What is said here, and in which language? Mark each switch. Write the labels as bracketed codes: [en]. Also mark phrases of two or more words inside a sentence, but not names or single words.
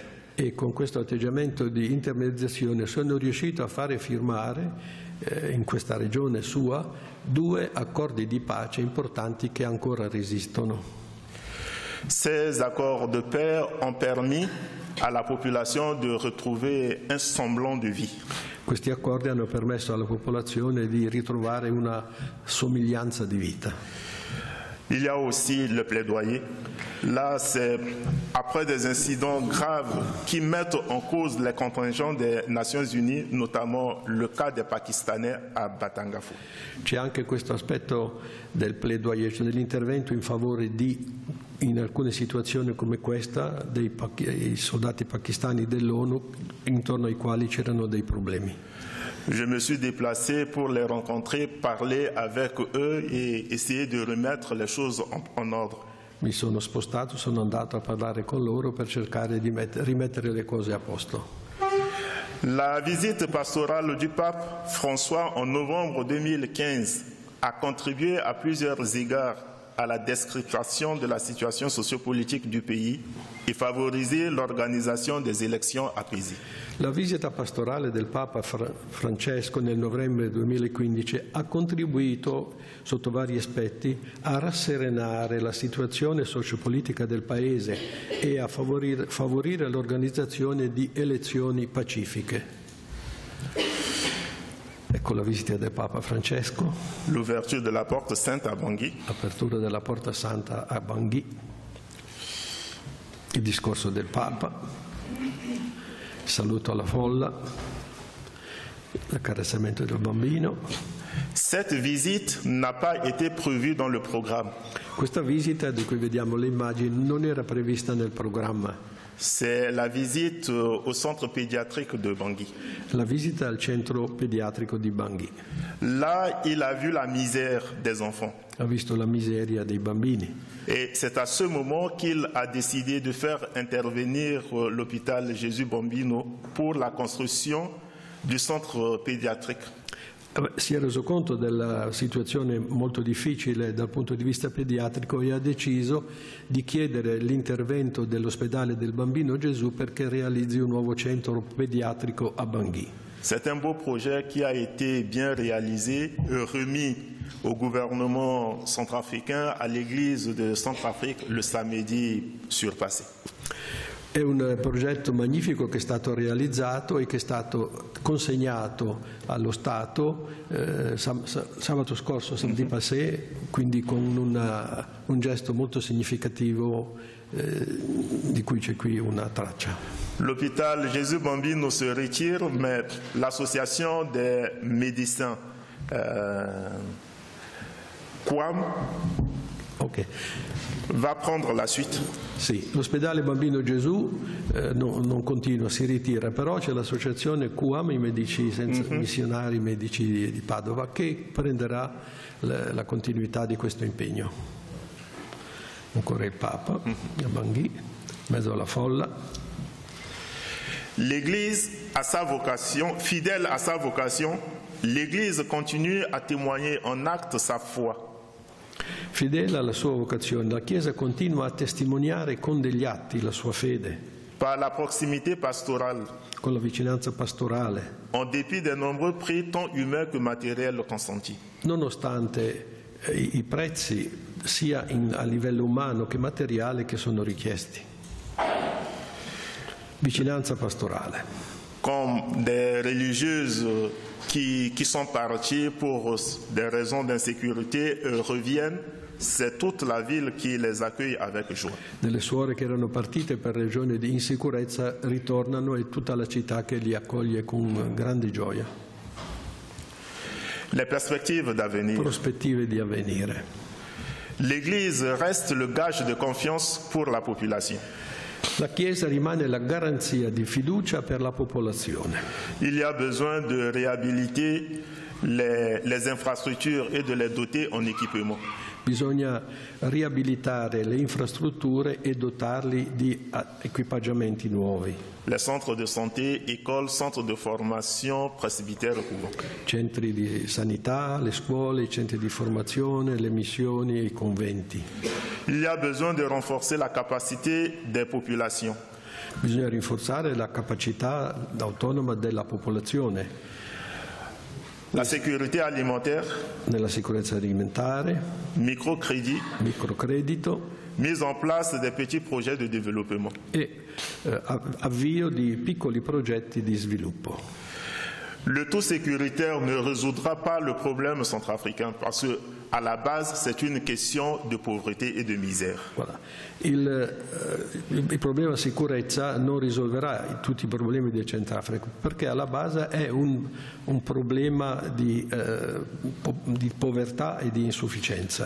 [it] E con questo atteggiamento di intermediazione sono riuscito a fare firmare in questa regione sua 2 accordi di pace importanti che ancora resistono. [fr] Ces accords de paix ont permis à la population de retrouver un semblant de vie. [it] Questi accordi hanno permesso alla popolazione di ritrovare una somiglianza di vita. [fr] Il y a aussi le plaidoyer. Là, c'est après des incidents graves qui mettent en cause les contingents des Nations Unies, notamment le cas des Pakistanais à Batangafo. [it] C'è anche questo aspetto del plaidoyer, cioè dell'intervento in favore di, in alcune situazioni come questa, dei soldati pakistani dell'ONU, intorno ai quali c'erano dei problemi. [fr] Je me suis déplacé pour les rencontrer, parler avec eux et essayer de remettre les choses en ordre. [it] Mi sono spostato, sono andato a parlare con loro per cercare di rimettere le cose a posto. [fr] La visite pastorale du pape François en novembre 2015 a contribué à plusieurs égards à la description de la situation sociopolitique du pays e favorisé l'organisation des élections apaisées. [it] La visita pastorale del Papa Francesco nel novembre 2015 ha contribuito, sotto vari aspetti, a rasserenare la situazione sociopolitica del Paese e a favorire l'organizzazione di elezioni pacifiche. Ecco la visita del Papa Francesco. [fr] L'ouverture de la porte sainte à Bangui. [it] L'apertura della porta santa a Bangui. Il discorso del Papa. Il saluto alla folla. L'accarezzamento del bambino. [fr] Cette visite n'a pas été prévue dans le programme. [it] Questa visita, di cui vediamo le immagini, non era prevista nel programma. [fr] C'est la visite au centre pédiatrique de Bangui. [it] La visita al centro pediatrico di Bangui. [fr] Là, il a vu la misère des enfants. [it] Ha visto la miseria dei bambini. [fr] Et c'est à ce moment qu'il a décidé de faire intervenir l'hôpital Jésus Bambino pour la construction du centre pédiatrique. [it] Si è reso conto della situazione molto difficile dal punto di vista pediatrico e ha deciso di chiedere l'intervento dell'ospedale del Bambino Gesù perché realizzi un nuovo centro pediatrico a Bangui. [fr] C'est un beau projet qui a été bien réalisé, remis au gouvernement centrafricain, à l'église de Centrafrique le samedi surpassé. [it] È un progetto magnifico che è stato realizzato e che è stato consegnato allo Stato sabato scorso, [fr] samedi passé, [it] quindi con un gesto molto significativo di cui c'è qui una traccia. [fr] L'hôpital Jésus Bambino se retire, mais l'association des médecins QAM va prendre la suite. [it] Sì, l'ospedale Bambino Gesù non continua, si ritira, però c'è l'associazione QAM, i medici senza missionari, medici di Padova, che prenderà la continuità di questo impegno. Ancora il Papa a Bangui, in mezzo alla folla. [fr] L'Église a sa vocation, fidèle à sa vocation, l'Église continue à témoigner en acte sa foi. [it] Fedele alla sua vocazione, la Chiesa continua a testimoniare con degli atti la sua fede, [fr] Par la proximité pastorale, [it] con la vicinanza pastorale, [fr] en dépit des nombreux prix tant humains que matériels consentis. [it] nonostante i prezzi sia a livello umano che materiale che sono richiesti. Vicinanza pastorale. [fr] Comme des religieuses qui sont parties pour des raisons d'insécurité reviennent, c'est toute la ville qui les accueille avec joie. [it] Delle suore che erano partite per ragioni di insicurezza ritornano e tutta la città che li accoglie con grande gioia. [fr] Les perspectives d'avenir. [it] Prospettive di avvenire. [fr] L'Église reste le gage de confiance pour la population. [it] La Chiesa rimane la garanzia di fiducia per la popolazione. [fr] Il y a besoin de réhabiliter les infrastructures et de les doter en équipement. [it] Bisogna riabilitare le infrastrutture e dotarli di equipaggiamenti nuovi. [fr] Les centres de santé, écoles, centres de formation, presbytères, couvents. [it] Centri di sanità, le scuole, i centri di formazione, le missioni e i conventi. [fr] Il y a besoin de renforcer la capacité des populations. [it] Bisogna rinforzare la capacità autonoma della popolazione. [fr] La sécurité alimentaire, [it] Nella sicurezza alimentare, [fr] microcrédit, [it] microcredito [fr] mise en place des petits projets de développement. [it] e avvio di piccoli progetti di sviluppo. [fr] Le tout sécuritaire ne résoudra pas le problème centrafricain parce que à la base c'est une question de pauvreté et de misère. Voilà. [it] Il problema sicurezza non risolverà tutti i problemi del Centrafrica perché alla base è un problema di povertà e di insufficienza.